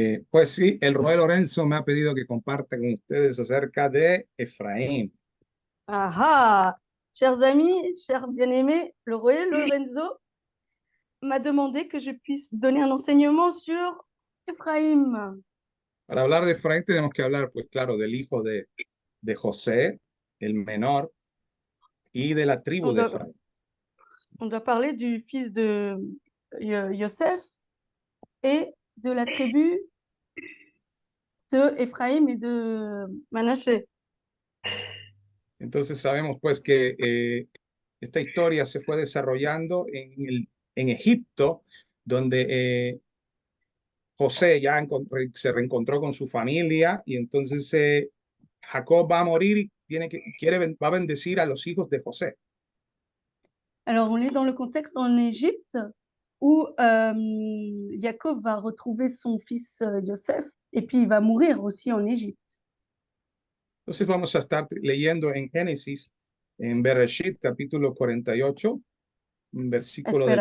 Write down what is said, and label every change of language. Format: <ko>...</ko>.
<es>Pues sí, el Roy Lorenzo me ha pedido que comparta con ustedes acerca de Efraín.</es> <fr>Ah ah, chers amis, chers bien-aimés, le Royal Lorenzo m'a demandé que je puisse donner un enseignement sur Ephraim.</fr> <es>Para hablar de Efraín tenemos que hablar, pues claro, del hijo de José, el menor, y de la tribu</es> <fr>On</fr> <es>de</es> <fr>doit,</fr> <es>Efraín.</es> <fr>on doit parler du fils de Yosef et de la tribu de Ephraim et de Manassé.</fr> <es>Entonces sabemos pues que esta historia se fue desarrollando en Egipto, donde José ya se reencontró con su familia y entonces Jacob va a morir y va a bendecir a los hijos de José.</es> <fr>Alors, on est dans le contexte en Égypte où Jacob va retrouver son fils Yosef et puis il va mourir aussi en Égypte.</fr> <es>Entonces vamos a estar leyendo en Génesis, en Bereshit, capítulo 48, versículo del</es>